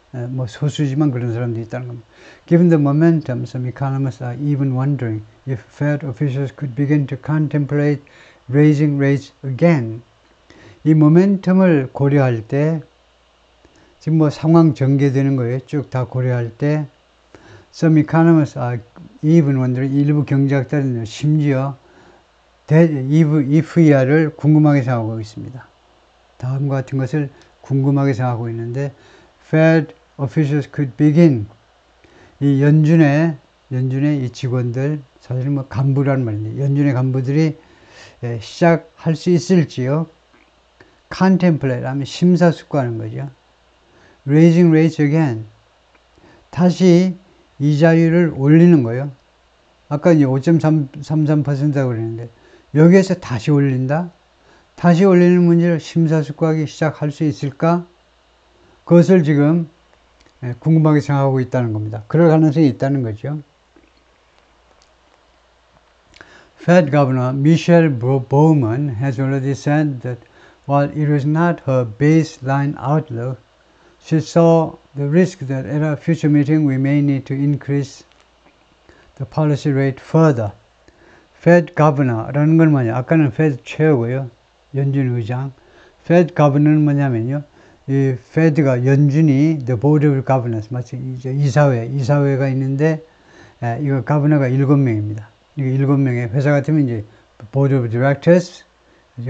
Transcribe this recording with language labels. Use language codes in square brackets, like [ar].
[ko] 뭐 소수지만 그런 사람도 있다는 겁니다. [en] Given the momentum, some economists are even wondering if Fed officials could begin to contemplate raising rates again. [ko] 이 모멘텀을 고려할 때 지금 뭐 상황 전개되는 거예요. 쭉 다 고려할 때 [en] some economists are even wondering, [ko] 일부 경제학자들은 심지어 if 이하를 궁금하게 생각하고 있습니다. 다음과 같은 것을 궁금하게 생각하고 있는데 [en] Fed officials could begin, [ko] 이 연준의 이 직원들, 사실 뭐 간부란 말인데 연준의 간부들이 시작할 수 있을지요. contemplate 하면 심사숙고하는 거죠. [en] raising rates again, [ko] 다시 이자율을 올리는 거예요. 아까 이제 5.33%라고 그랬는데 여기에서 다시 올린다? 다시 올리는 문제를 심사숙고하기 시작할 수 있을까? 그것을 지금 궁금하게 생각하고 있다는 겁니다. 그럴 가능성이 있다는 거죠. [en] Fed Governor Michelle Bowman has already said that while it was not her baseline outlook, she saw the risk that at a future meeting we may need to increase the policy rate further. [ko] Fed Governor라는 건 뭐냐? 아까는 Fed Chair고요. 연준 의장. Fed Governor는 뭐냐면요. 이 Fed가 연준이 [en] the Board of Governors, [ko] 마치 이제 이사회가 있는데 이거 Governor가 7명입니다. 이거 7명의 회사 같으면 이제 [en] Board of Directors, [ko] 그죠?